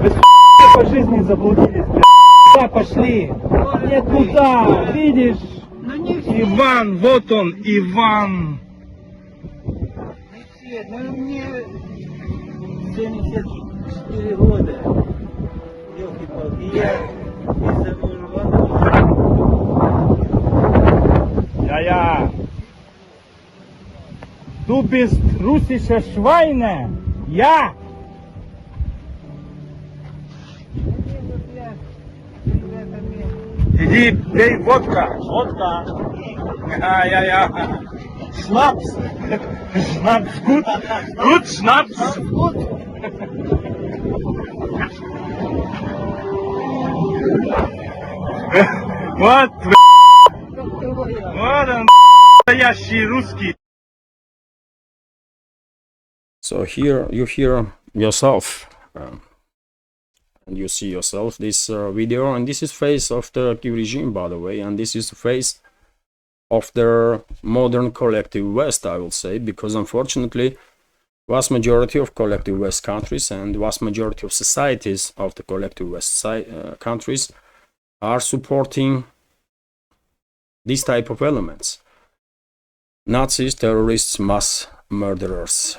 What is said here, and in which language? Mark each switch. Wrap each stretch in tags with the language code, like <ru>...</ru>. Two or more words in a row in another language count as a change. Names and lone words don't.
<ru>Вы по жизни заблудились, куда пошли, нет куда, видишь? Ну не все, Иван, вот он, Иван. не все, ну мне 74 года. Ёлки-палки, я из-за мужа.</ru> <de>Ja. Du bist russische Schweine. Ja.</de> <ru>Иди, пей водка. Водка.</ru> <de>Ja. Schnaps. Schnaps, gut. Gut, Schnaps.</de> <ru>Вот, вот он, настоящий русский.</ru> <en>So here you hear yourself and you see yourself this video, and this is face of the Kyiv regime, by the way, and this is the face of the modern collective West, I will say, because unfortunately vast majority of collective West countries and vast majority of societies of the collective West countries are supporting this type of elements: Nazis, terrorists, mass murderers.</en>